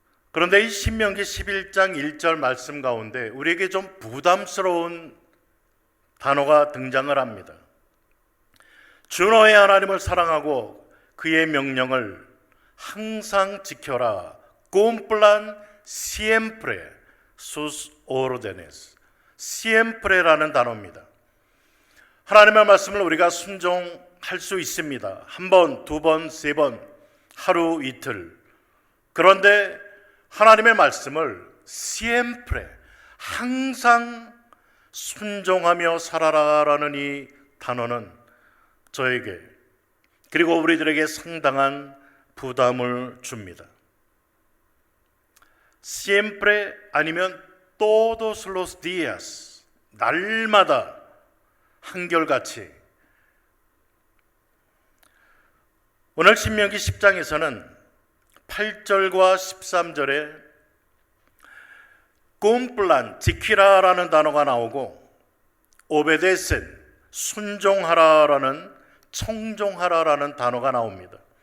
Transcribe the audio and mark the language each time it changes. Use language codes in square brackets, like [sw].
[ko] 그런데 이 신명기 11장 1절 말씀 가운데 우리에게 좀 부담스러운 단어가 등장을 합니다. 주 너의 하나님을 사랑하고 그의 명령을 항상 지켜라. [es] cumplan siempre sus órdenes. [ko] siempre라는 단어입니다. 하나님의 말씀을 우리가 순종할 수 있습니다. 한 번, 두 번, 세 번, 하루, 이틀. 그런데 하나님의 말씀을 siempre, 항상 순종하며 살아라라는 이 단어는 저에게 그리고 우리들에게 상당한 부담을 줍니다. [es] siempre [ko] 아니면 [es] todos los días, [ko] 날마다 한결같이. 오늘 신명기 10장에서는 8절과 13절에 cumplan, 지키라라는 단어가 나오고 obedecen, 순종하라라는, 청종하라라는 단어가 나옵니다.